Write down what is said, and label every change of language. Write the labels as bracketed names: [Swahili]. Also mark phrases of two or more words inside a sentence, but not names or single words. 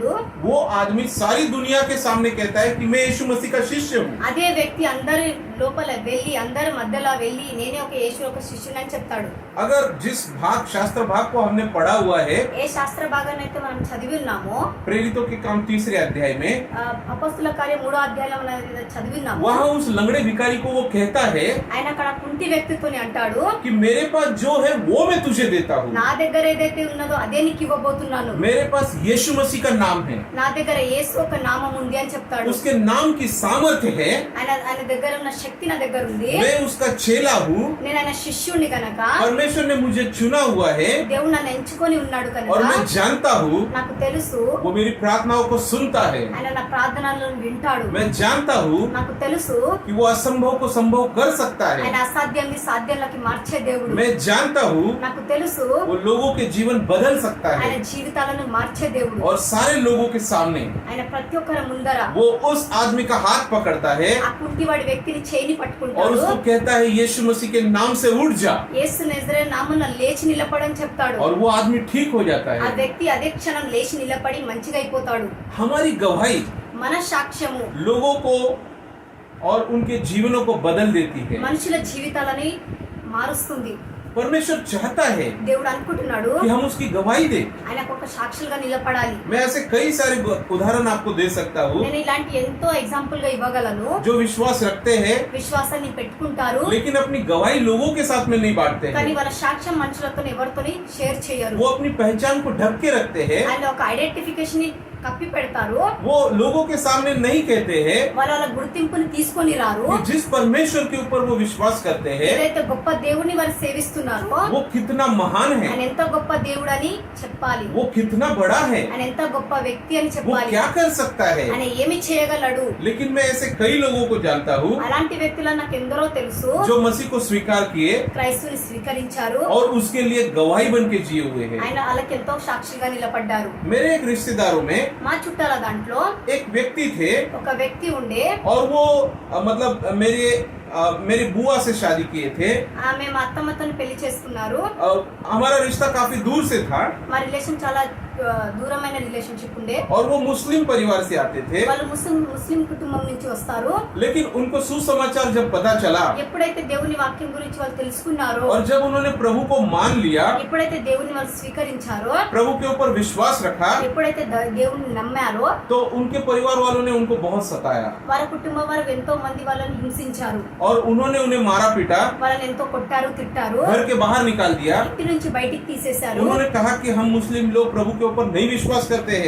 [Hindi] वो आदमी सारी दुनिया के सामने कहता है कि मैं यीशु मसीह का शिष्य हूँ। [Telugu] అదే వ్యక్తి అందరి లోపల వెళ్ళి అందరి మధ్యలో వెళ్ళి నేనే ఒక యేసు యొక్క శిష్యుని అని చెప్తాడు. [Hindi] अगर जिस शास्त्र भाग को हमने पढ़ा हुआ है, [Telugu] ఏ శాస్త్ర భాగాన్ని అయితే మనం చదివి ఉన్నామో [Hindi] प्रेरितों के काम 3 अध्याय में, [Telugu] అపొస్తలుల కార్యం 3వ అధ్యాయంలో మనం చదివి ఉన్నాము. [Hindi] वहाँ उस लंगड़े भिखारी को वो कहता है [Telugu] ఆయన అక్కడ కుంటి వ్యక్తితోని అంటాడు, [Hindi] कि मेरे पास जो है वो मैं तुझे देता हूँ। [Telugu] నా దగ్గర ఏదైతే ఉన్నదో అదే నీకు ఇవ్వబోతున్నాను. [Hindi] मेरे पास यीशु मसीह का नाम है, [Telugu] నా దగ్గర యేసు ఒక నామం ఉంది అని చెప్తాడు. [Hindi] उसके नाम की सामर्थ्य है, [Telugu] ఆయన దగ్గర ఉన్న శక్తి నా దగ్గర ఉంది. [Hindi] मैं उसका चेला हूँ, [Telugu] నేను ఆయన శిష్యుని కనుక [Hindi] परमेश्वर ने मुझे चुना हुआ है [Telugu] దేవుడు నన్ను ఎంచుకొని ఉన్నాడు కనుక [Hindi] और मैं जानता हूँ [Telugu] నాకు తెలుసు [Hindi] वो मेरी प्रार्थनाओं को सुनता है। [Telugu] ఆయన నా ప్రార్థనలను వింటాడు. [Hindi] मैं जानता हूँ [Telugu] నాకు తెలుసు [Hindi] कि वो असंभव को संभव कर सकता [Telugu] ఆయన [Hindi] है। [Telugu] అసాధ్యాన్ని సాధ్యంలోకి మార్చే దేవుడు. [Hindi] मैं जानता हूँ [Telugu] నాకు తెలుసు [Hindi] वो लोगों के जीवन बदल सकता [Telugu] ఆయన [Hindi] है [Telugu] జీవితాలను మార్చే దేవుడు. [Hindi] और सारे लोगों के सामने [Telugu] ఆయన ప్రతి ఒక్కరి ముందర [Hindi] वो उस आदमी का हाथ पकड़ता है [Telugu] ఆ కుంటివాడి వ్యక్తిని చేయిని [Hindi] और [Telugu] పట్టుకుంటాడు. [Hindi] उसको कहता है यीशु मसीह के नाम से उठ जा, [Telugu] యేసు నజరేయుడు నామమున లేచి నిలబడని చెప్తాడు. [Hindi] और वो आदमी ठीक हो जाता [Telugu] ఆ [Hindi] है। [Telugu] వ్యక్తి అదే క్షణం లేచి నిలబడి మంచిగా అయిపోతాడు. [Hindi] हमारी गवाही [Telugu] మన సాక్ష్యము [Hindi] लोगों को और उनके जीवनों को बदल देती है। [Telugu] మనుషుల జీవితాలని మారుస్తుంది. [Hindi] परमेश्वर चाहता है [Telugu] దేవుడు అనుకుంటున్నాడు [Hindi] कि हम उसकी गवाही दें। [Telugu] ఆయనకు ఒక సాక్షులుగా నిలబడాలి. [Hindi] मैं ऐसे कई सारे उदाहरण आपको दे सकता हूँ [Telugu] నేను ఇలాంటి ఎంతో ఎగ్జాంపుల్ గా ఇవ్వగలను. [Hindi] जो विश्वास रखते हैं [Telugu] విశ్వాసాన్ని పెట్టుకుంటారు [Hindi] लेकिन अपनी गवाही लोगों के साथ में नहीं बांटते [Telugu] కానీ [Hindi] हैं। [Telugu] వాళ్ళ సాక్ష్యం మనుషులతో ఎవరితోని షేర్ చేయరు. [Hindi] वो अपनी पहचान को ढक के रखते हैं, [Telugu] ఆయన ఒక ఐడెంటిఫికేషన్ ని కప్పి పెడతారు. [Hindi] वो लोगों के सामने नहीं कहते हैं [Telugu] వాళ్ళ గుర్తింపుని తీసుకొని రారు. [Hindi] कि जिस परमेश्वर के ऊपर वो विश्वास करते हैं [Telugu] ఏదైతే గొప్ప దేవుని వారు సేవిస్తున్నారో [Hindi] वो कितना महान है, [Telugu] ఆయన ఎంత గొప్ప దేవుడు అని చెప్పాలి. [Hindi] वो कितना बड़ा है, [Telugu] ఆయన ఎంత గొప్ప వ్యక్తి అని [Hindi] वो [Telugu] చెప్పాలి. [Hindi] क्या कर सकता है। [Telugu] ఆయన ఏమి చేయగలడు. [Hindi] लेकिन मैं ऐसे कई लोगों को जानता हूँ [Telugu] అలాంటి వ్యక్తులు నాకు ఎందరో తెలుసు. [Hindi] जो मसीह को स्वीकार किए [Telugu] క్రైస్తుని స్వీకరించారు. [Hindi] और उसके लिए गवाही बन के जिए हुए हैं। [Telugu] ఆయన వాళ్ళకి ఎంతో సాక్షిగా నిలబడ్డారు. [Hindi] मेरे एक रिश्तेदारों में [Telugu] మా చుట్టాల దాంట్లో [Hindi] एक व्यक्ति थे [Telugu] ఒక వ్యక్తి ఉండే, [Hindi] और वो मतलब मेरी बुआ से शादी किए थे। [Telugu] ఆమె మా అత్తమ్మతో పెళ్లి చేసుకున్నారు. [Hindi] हमारा रिश्ता काफी दूर से था [Telugu] మా రిలేషన్ చాలా దూరమైన రిలేషన్షిప్ ఉండే. [Hindi] और वो मुस्लिम परिवार से आते थे, [Telugu] వాళ్ళు ముస్లిం కుటుంబం నుంచి వస్తారు. [Hindi] लेकिन उनको सुसमाचार जब पता चला [Telugu] ఎప్పుడైతే దేవుని వాక్యం గురించి వాళ్ళు తెలుసుకున్నారో, [Hindi] और जब उन्होंने प्रभु को मान लिया, [Telugu] ఎప్పుడైతే దేవుని వాళ్ళు స్వీకరించారో, [Hindi] प्रभु के ऊपर विश्वास रखा, [Telugu] ఎప్పుడైతే దేవుని నమ్మారో, [Hindi] तो उनके परिवार वालों ने उनको बहुत सताया [Telugu] వారి కుటుంబం వారు ఎంతో మంది వాళ్ళని హింసించారు. [Hindi] और उन्होंने उन्हें मारा पीटा, [Telugu] వాళ్ళని ఎంతో కొట్టారు, తిట్టారు, [Hindi] घर के बाहर निकाल दिया। [Telugu] ఇంటి నుంచి బయటికి తీసేశారు. [Hindi] उन्होंने कहा कि हम मुस्लिम लोग प्रभु के ऊपर नहीं विश्वास करते हैं,